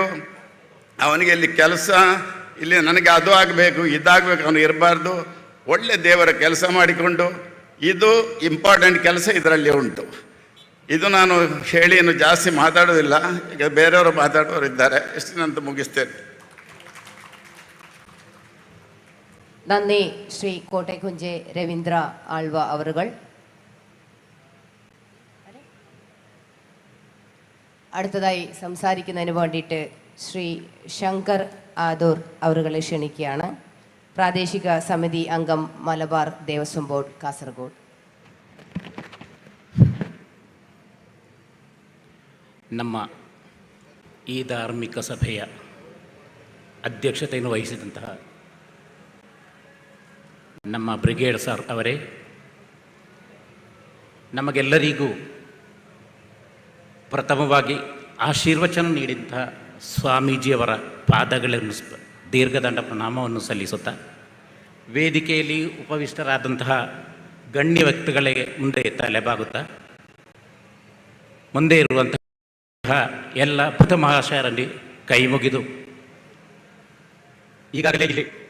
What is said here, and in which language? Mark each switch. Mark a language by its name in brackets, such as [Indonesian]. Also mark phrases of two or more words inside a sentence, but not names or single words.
[Kannada] ಅವನಿಗೆ ಇಲ್ಲಿ ಕೆಲಸ, ಇಲ್ಲಿ ನನಗೆ ಅದು ಆಗಬೇಕು ಇದಾಗಬೇಕು ಅವನು ಇರಬಾರ್ದು. ಒಳ್ಳೆ ದೇವರ ಕೆಲಸ ಮಾಡಿಕೊಂಡು, ಇದು ಇಂಪಾರ್ಟೆಂಟ್ ಕೆಲಸ ಇದರಲ್ಲಿ ಉಂಟು. ಇದು ನಾನು ಹೇಳಿ ಇನ್ನು ಜಾಸ್ತಿ ಮಾತಾಡೋದಿಲ್ಲ, ಈಗ ಬೇರೆಯವರು ಮಾತಾಡೋರು ಇದ್ದಾರೆ. ಎಷ್ಟಿನಂತ ಮುಗಿಸ್ತೇನೆ. [Malayalam] നന്ദി ശ്രീ കോട്ടയക്കുഞ്ചെ രവീന്ദ്ര ആൾവ അവറുകൾ. അടുത്തതായി സംസാരിക്കുന്നതിന് വേണ്ടിയിട്ട് ശ്രീ ശങ്കർ ആദൂർ അവറുകളെ ക്ഷണിക്കുകയാണ്. പ്രാദേശിക സമിതി അംഗം മലബാർ ദേവസ്വം ബോർഡ് കാസർഗോഡ്. [Kannada] ನಮ್ಮ ಈ ಧಾರ್ಮಿಕ ಸಭೆಯ ಅಧ್ಯಕ್ಷತೆಯನ್ನು ವಹಿಸಿದಂತಹ ನಮ್ಮ ಬ್ರಿಗೇಡ್ ಸರ್ ಅವರೇ, ನಮಗೆಲ್ಲರಿಗೂ ಪ್ರಥಮವಾಗಿ ಆಶೀರ್ವಚನ ನೀಡಿದಂತಹ ಸ್ವಾಮೀಜಿಯವರ ಪಾದಗಳನ್ನು ದೀರ್ಘದಂಡ ಪ್ರಣಾಮವನ್ನು ಸಲ್ಲಿಸುತ್ತಾ, ವೇದಿಕೆಯಲ್ಲಿ ಉಪವಿಷ್ಟರಾದಂತಹ ಗಣ್ಯ ವ್ಯಕ್ತಿಗಳಿಗೆ ಮುಂದೆ ತಲೆಬಾಗುತ್ತಾ, ಮುಂದೆ ಇರುವಂತಹ ಎಲ್ಲ ಬುದ್ಧ ಮಹಾಶಯರಲ್ಲಿ ಕೈ ಮುಗಿದು, ಈಗಾಗಲೇ ಇಲ್ಲಿ